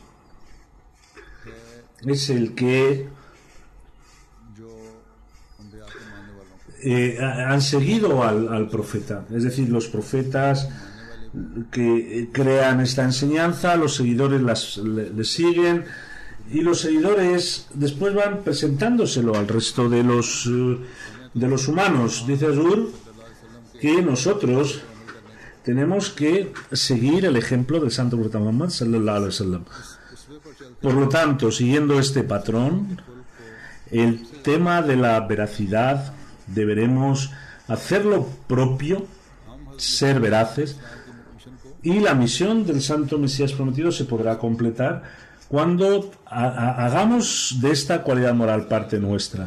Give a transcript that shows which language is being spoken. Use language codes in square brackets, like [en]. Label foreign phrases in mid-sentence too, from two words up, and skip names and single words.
[es] es el que han seguido al profeta, es decir, los profetas que crean esta enseñanza, los seguidores le siguen, y los seguidores después van presentándoselo al resto de los humanos. Dice Azur que nosotros tenemos que seguir el ejemplo del Santo Profeta Muhammad [ar] صلى الله عليه وسلم. [es] Por lo tanto, siguiendo este patrón, el tema de la veracidad deberemos hacerlo propio, ser veraces, y la misión del Santo Mesías prometido se podrá completar cuando hagamos de esta cualidad moral parte nuestra.